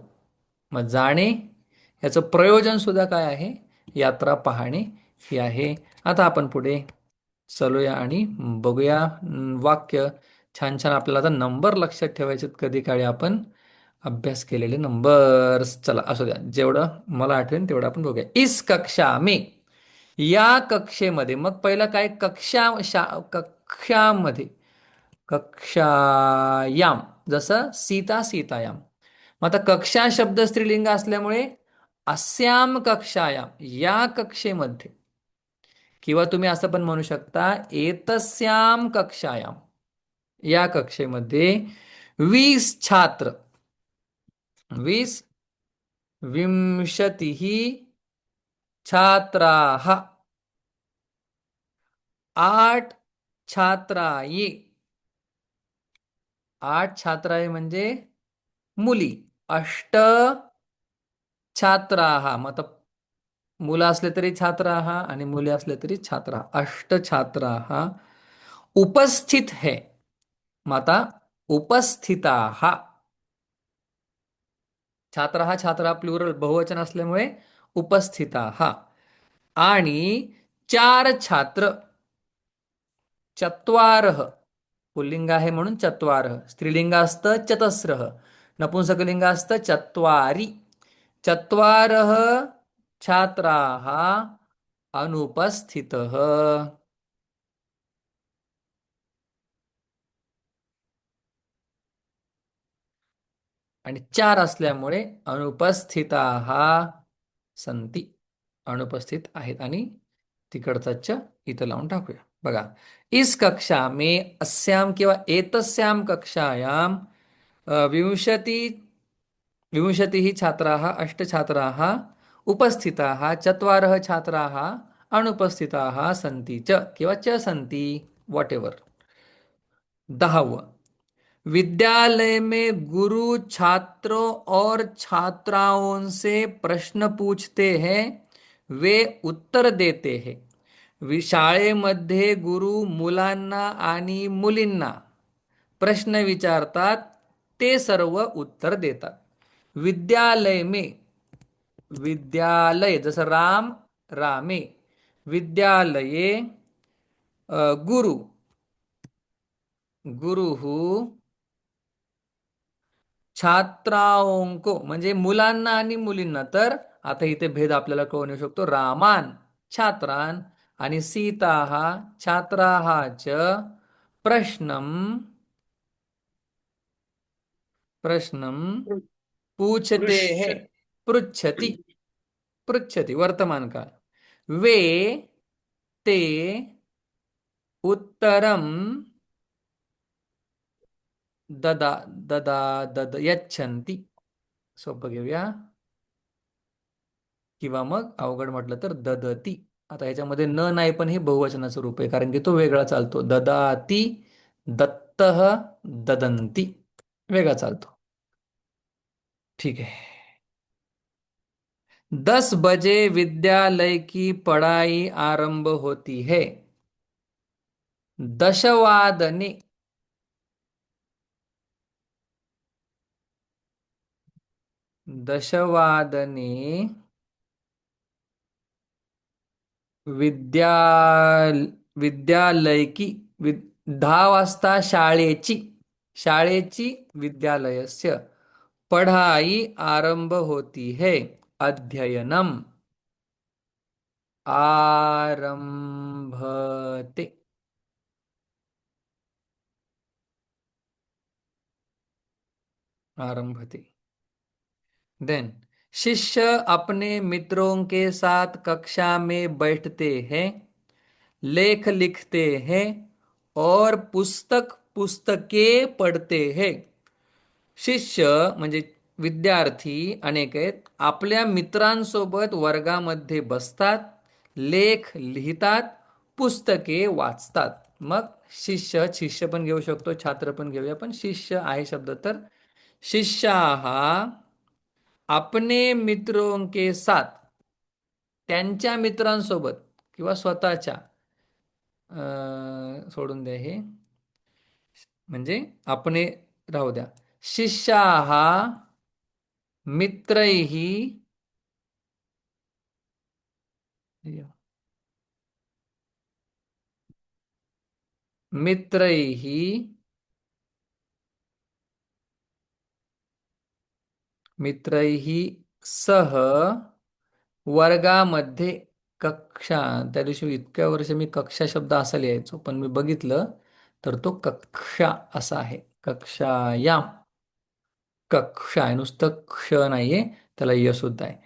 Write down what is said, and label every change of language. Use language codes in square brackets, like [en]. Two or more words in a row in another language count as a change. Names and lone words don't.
[mr] मग जाणे याचं प्रयोजन सुद्धा काय आहे? यात्रा पाहणे ही आहे. आता आपण पुढे चलूया आणि बघूया वाक्य. छान छान आपल्याला आता नंबर लक्षात ठेवायचे आहेत. कधी काळी आपण अभ्यास केलेले नंबर्स. चला असू द्या, जेवढं मला आठवेल तेवढं आपण बघूया. [hi] इस कक्षा में, [mr] या कक्षेमध्ये. मग पहिलं काय? कक्षामध्ये, कक्षायाम, जसं सीता सीतायाम. मग आता कक्षा शब्द स्त्रीलिंग असल्यामुळे [sa] अस्याम कक्षायाम, [mr] या कक्षेमध्ये. किंवा तुम्ही असं पण म्हणू शकता [sa] एतस्याम कक्षायाम, [mr] या कक्षेमध्ये 20 छात्र, [sa] 20 विंशतिः छात्राः, 8 छात्राये. [mr] 8 छात्राये म्हणजे मुली. 8 छात्राः, मग आता मुलं असले तरी छात्राः आणि मुली असले तरी छात्रा. [hi] 8 छात्राः उपस्थित है. [mr] मग आता उपस्थिताः, छात्र हा छात्रा प्लुरल बहुवचन असल्यामुळे उपस्थिताः. आणि 4 छात्र, चत्वारः, पुल्लिंग आहे म्हणून चत्वारः. स्त्रीलिंग असतं चतस्रः, नपुंसकलिंग असतं चत्वारि. [sa] चत्वारः छात्राः अनुपस्थितः. [mr] आणि 4 असल्यामुळे [sa] अनुपस्थिताः संती, [mr] अनुपस्थित आहेत. आणि तिकडचा च इथं लावून टाकूया. बघा, [hi] इस कक्षा में, [sa] अस्याम किंवा एतस्याम कक्षायाम विंशती विंशतिः छात्राः, 8 छात्राः उपस्थिताः, 4 छात्राः अनुपस्थिताः सन्ति च किंवा च सन्ति, [en] What ever. [hi] 10व, विद्यालय में गुरु छात्रों और छात्राओं से प्रश्न पूछते हैं, वे उत्तर देते हैं. [mr] शाळेमध्ये गुरु मुलांना आणि मुलींना प्रश्न विचारतात, ते सर्व उत्तर देतात. [hi] विद्यालय में, [mr] विद्यालय जसं राम रामे, [sa] विद्यालये गुरु, गुरुः [hi] छात्राओं को, [mr] म्हणजे मुलांना आणि मुलींना. तर आता इथे भेद आपल्याला कळून येऊ शकतो. [sa] रामान छात्रान आणि सीताः छात्राः च प्रश्नम, प्रश्नम [hi] पूछते हैं, [sa] पृष्ठ पृच्छति, पृच्छति वर्तमान काल. वे ते उत्तरम ददा ददा दद यच्छन्ति. [mr] सोपं घेऊया. किंवा मग अवघड म्हटलं तर ददती. आता ह्याच्यामध्ये न नाही, पण हे बहुवचनाचं रूप आहे कारण की तो वेगळा चालतो. [sa] ददाती, दत्तः, ददंती [mr] वेगळा चालतो. [hi] ठीक है. 10 बजे विद्यालय की पढ़ाई आरंभ होती है. [sa] दशवादने. दशवादने [hi] विद्या विद्यालय की [mr] 10 वाजता शाळेची [sa] विद्यालयस्य [hi] पढ़ाई आरंभ होती है. [sa] अध्ययनम आरंभते. आरंभते. [hi] देन शिष्य अपने मित्रों के साथ कक्षा में बैठते हैं, लेख लिखते हैं और पुस्तकें पढ़ते हैं. [mr] शिष्य म्हणजे विद्यार्थी अनेक आहेत. आपल्या मित्रांसोबत वर्गामध्ये बसतात, लेख लिहितात, पुस्तके वाचतात. मग शिष्य पण घेऊ शकतो, छात्र पण घेऊया, पण शिष्य आहे शब्द तर शिष्याः [hi] अपने मित्रों के साथ, [mr] त्यांच्या मित्रांसोबत किंवा स्वतःच्या, सोडून द्या हे, म्हणजे आपणे राहू द्या. [sa] शिष्याः मित्रैः मित्रैः मित्रैः सह वर्गामध्ये कक्षा. [mr] त्या दिवशी इतक्या वर्ष मी कक्षा शब्द असा लिहायचो, पण मी बघितलं तर तो कक्षा असा आहे. कक्षायाम. कक्षा आहे, नुसतं क्ष नाहीये, त्याला य सुद्धा आहे.